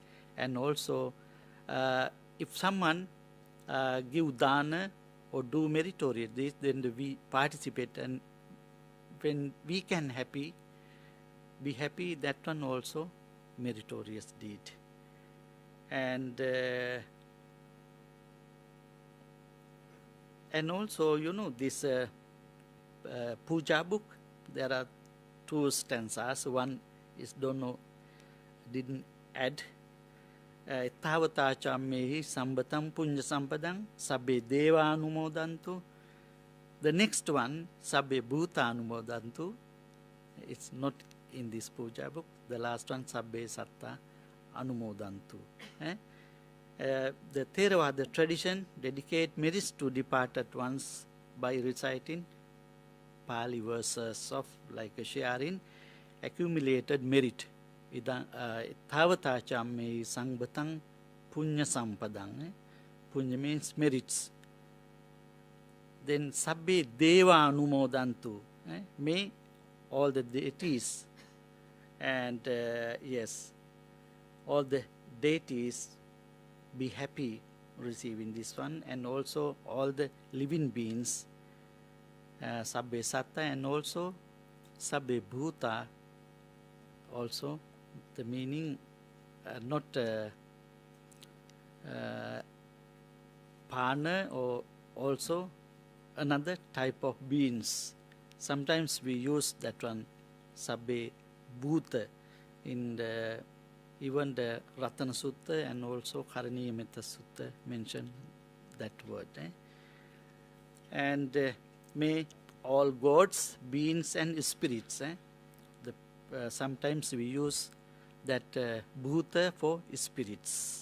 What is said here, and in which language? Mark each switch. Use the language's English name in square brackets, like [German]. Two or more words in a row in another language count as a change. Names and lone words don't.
[English] And also if someone give dana or do meritorious deeds, then we participate, and when we can be happy, that one also meritorious deed. And also, you know, this puja book, there are two stanzas. One is, don't know, didn't add. [Pali] Tavata chammehi sambatam punya sampadang sabbe deva anumodantu. [English] The next one, [Pali] sabbe bhuta anumodantu. [English] It's not in this puja book. The last one, [Pali] sabbe satta anumodantu. [English] The Theravada tradition dedicate merits to departed ones by reciting Pali verses of like sharing accumulated merit. [Pali] Thavata chamme sangbatang punya sampadang. [English] Punya means merits. Then [Pali] sabbe deva anumodantu. [English] May all the deities and yes, all the deities be happy receiving this one, and also all the living beings, [Pali] sabbe satta, [English] and also [Pali] sabbe bhuta. [English] Also the meaning not partner, or also another type of beings. Sometimes we use that one, [Pali] sabbe bhuta, [English] in the even the Ratana Sutta and also Karaniya Metta Sutta mention that word. And may all gods, beings and spirits. Sometimes we use that bhuta for spirits.